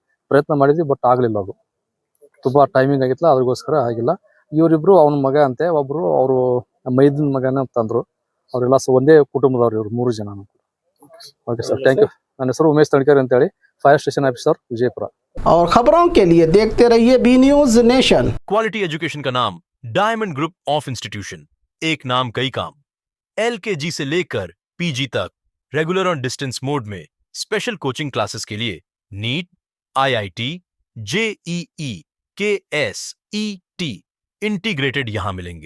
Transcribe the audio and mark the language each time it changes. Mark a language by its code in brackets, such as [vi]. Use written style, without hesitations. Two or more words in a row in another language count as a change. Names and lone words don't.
[kn] ಪ್ರಯತ್ನ ಮಾಡಿದ್ವಿ, ಬಟ್ ಆಗಲಿಲ್ಲ. ಅದು ತುಂಬಾ ಟೈಮಿಂಗ್ ಆಗಿತ್ತಲ್ಲ, ಅದಕ್ಕೋಸ್ಕರ ಆಗಿಲ್ಲ. ಇವರಿಬ್ರು ಅವನ ಮಗ ಅಂತೆ, ಒಬ್ರು ಅವರು ಮೈದನ್ ಮಗನ ತಂದ್ರು. ಅವರೆಲ್ಲ ಒಂದೇ ಕುಟುಂಬದವ್ರು ಇವ್ರು 3 ಜನ. [en] okay sir, thank you. [kn] ನನ್ನ ಹೆಸರು ಉಮೇಶ್ ತಡ್ಕೇರಿ ಅಂತ ಹೇಳಿ, [en] fire station officer [kn] ವಿಜಯಪುರ. [hi] और खबरों के लिए देखते रहिए बी न्यूज नेशन। [en] quality education [hi] का नाम डायमंड ग्रुप ऑफ इंस्टीट्यूशन। एक नाम कई काम। LKG से लेकर PG तक रेगुलर और [en] distance mode [hi] में [en] special coaching classes [hi] के लिए नीट, IIT, JEE, KS, ET इंटीग्रेटेड यहां मिलेंगे।